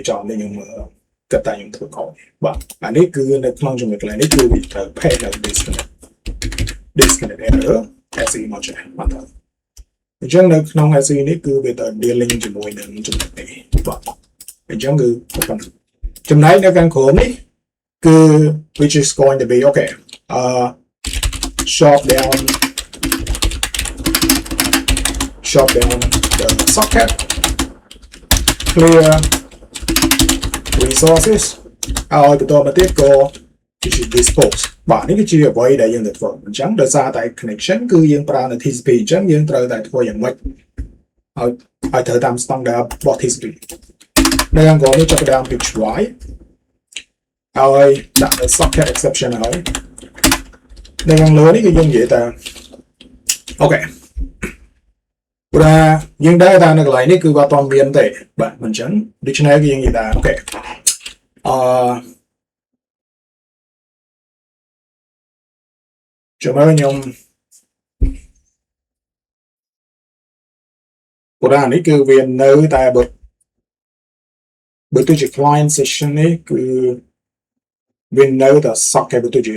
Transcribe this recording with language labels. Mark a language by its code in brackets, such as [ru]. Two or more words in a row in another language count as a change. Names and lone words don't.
[km] ចំនេះខ្ញុំគិតតែខ្ញុំធ្វើខុសបាទអានេះគឺនៅក្នុងចំណុចកន្លែងនេះគឺវាត្រូវ page នៅ [en] disconnect error SE [km] មកចេះបាទអញ្ចឹងនៅក្នុង SE នេះគឺវាទៅ dealing ជាមួយនឹងចំណុចនេះបាទអញ្ចឹងគឺចំណែកនៅខាងក្រោមនេះគឺ [en] which is going to be okay shut down the socket clear resources [km] ឲ្យបន្តមកទៀតក៏ dispose បាទនេះគឺជាអ្វីដែលយើងត្រូវធ្វើអញ្ចឹ ងដោយសារតែ connection គឺយើងប្រើនៅ TCP អញ្ចឹងយើងត្រូវតែធ្វើយ៉ាងម៉េចឲ្យត្រូវតាម standard របស់ TCP នៅខាងក្រោមនេះចាប់ផ្ដើមពី try ឲ្យដាក់ [en] socket exception [km] ហើយនៅខាងលើនេះគឺយើងនិយាយថាអូខេព្រោះយើងដឹងថានៅកន្លែងនេះគឺវាអត់មានទេបាទមិនអញ្ចឹងដូច្នេះគឺយើងនិយាយថាអូខេ ចាំមើលខ្ញុំព្រោះនេះគឺវានៅតែបើទោះជា [en] client session [km] នេះគឺវានៅតែ socket បើទោះជា